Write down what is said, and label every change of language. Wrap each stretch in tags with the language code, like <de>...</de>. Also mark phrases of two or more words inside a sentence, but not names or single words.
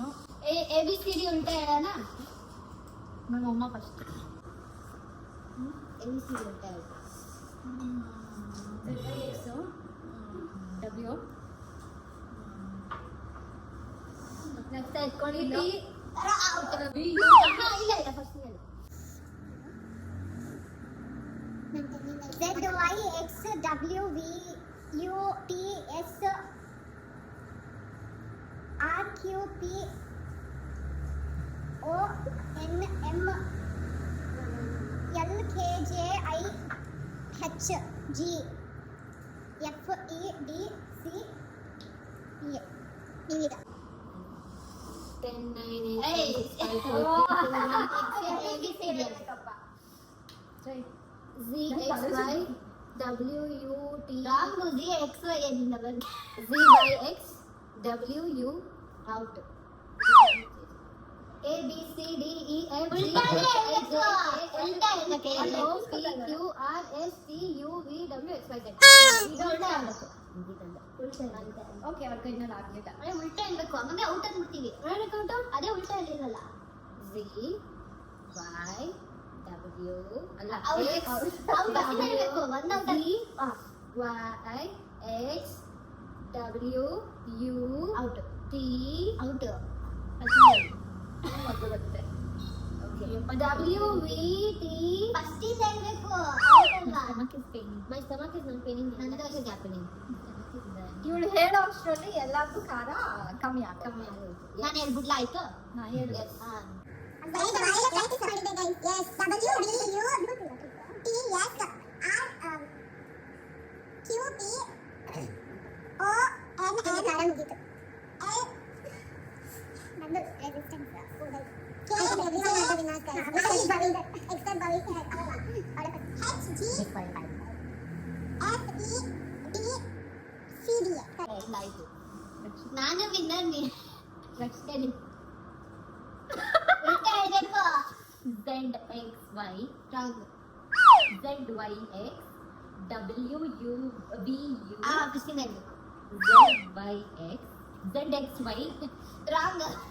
<en>A B C D</en> <kn>ಉಲ್ಟಾ ಹೇಳೋಣ. ನಮ್ಮ ಅಮ್ಮ ಫಸ್ಟ್</kn> <en>A B C D</en> <kn>ಉಲ್ಟಾ ಹೇಳಿ.</kn> <en>X W</en> <kn>ನೆಕ್ಸ್ಟ್ ಇಟ್ಕೊಂಡಿದ್ದು ಇಲ್ಲ ಇಲ್ಲ ಫಸ್ಟ್ ಹೇಳು.</kn> <en>Z Y X W V U T S R Q P O N M L K J I H G F E D C E ಇವಿದ 10 9 8 Z X Y W U T Z X Y</en> <kn>ಏನಿಲ್ಲ ಬನ್ನಿ</kn> <en>Z Y X W U out A B C D E F G H I J K L O P Q R S T U V W X Y Z</en> <kn>ಓಕೆ ಅವ್ರ ಕೈನಲ್ಲಿ ಆಗಲಿಲ್ಲ. ಉಲ್ಟಾ ಇರ್ಬೇಕು ಆಮೇಲೆ ಔಟ್ ಅಂದ್ಬಿಡ್ತೀವಿ ಅದೇ ಉಲ್ಟಾ ಹೇಳಿರಲ್ಲ.</kn> <en>Z Y W</en> <kn>ಅಲ್ಲ ಹೇಳ್ಬೇಕು ಒಂದು</kn> <en>ಔಟ್ Y X W U ಔಟ್ T ಔಟ್</en> <kn>ಮೊದಲು ಬರುತ್ತೆ.</kn> <en>WVT.</en> <kn>ಫಸ್ಟ್ ಇಂದ ಹೇಳ್ಬೇಕು.</kn> <en>Stomach is paining. My stomach is not paining. ನಂದು also happening.</en> <kn>ಇವಳು ಹೇಳೋ ಅಷ್ಟರಲ್ಲಿ ಎಲ್ಲಾರ್ಗೂ ಖಾರ ಕಮ್ಮಿ ಕಮ್ಮಿ ಆಗೋಯ್ತು. ನಾನು ಹೇಳ್ಬಿಡ್ಲಾ ಆಯ್ತು? ಹೇಳು.</kn> <en>Yes, practice ಮಾಡಿದ್ದೆ guys. Yes, WWTSRQPONN</en> <kn>ಖಾರ ಮುಗೀತು. ನಂದು resistance ಹೋದಾಯ್ತು. ನಾನು ವಿನ್ನರ್ ರಕ್ಷಣೆ</kn> <en>ZXY wrong ZYX WUVU</en> <kn>ಕೃಷ್ಣ</kn> <en>ZYX ZXY wrong</en>